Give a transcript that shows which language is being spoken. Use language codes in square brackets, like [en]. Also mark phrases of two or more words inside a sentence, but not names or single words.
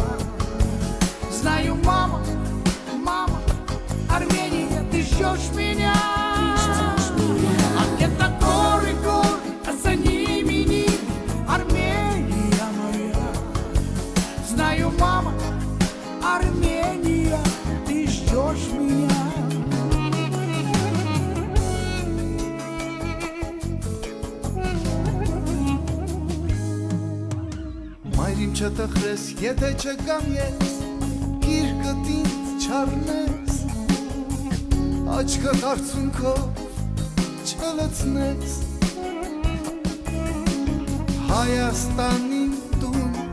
[ru] Знаю, мама, мама, Армения, ты ждешь меня. А где-то горы, горы, а за ними ними Армения моя. Знаю, мама, Армения, ты ждешь меня. [hy] Մայրիմ չտխրես, եթե չկամ ես, գիրկըտ ինձ չառնես, աչքդ արցունքով չլցնես, Հայաստանին տուն,